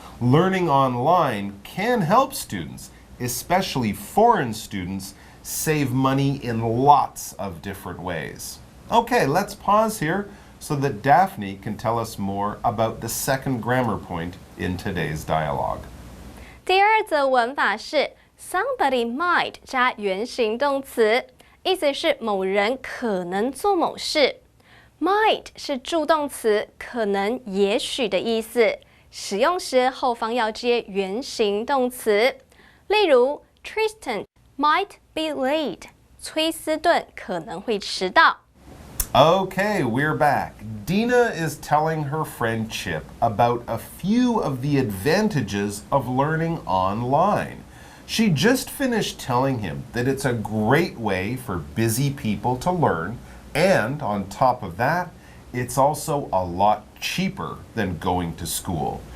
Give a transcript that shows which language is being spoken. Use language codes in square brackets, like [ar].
[en] Learning online can help students, especially foreign students, save money in lots of different ways. Okay, let's pause here so that Daphne can tell us more about the second grammar point in today's dialogue. [zh] 第二则文法是 somebody might 加原形动词，意思是某人可能做某事。 might 是助动词，可能、也许的意思。使用时后方要接原形动词。例如 [en] Tristan might be late， [zh] 崔斯顿可能会迟到。 [en] Okay, we're back. Dina is telling her friend Chip about a few of the advantages of learning online. She just finished telling him that it's a great way for busy people to learn, and on top of that, it's also a lot cheaper than going to school.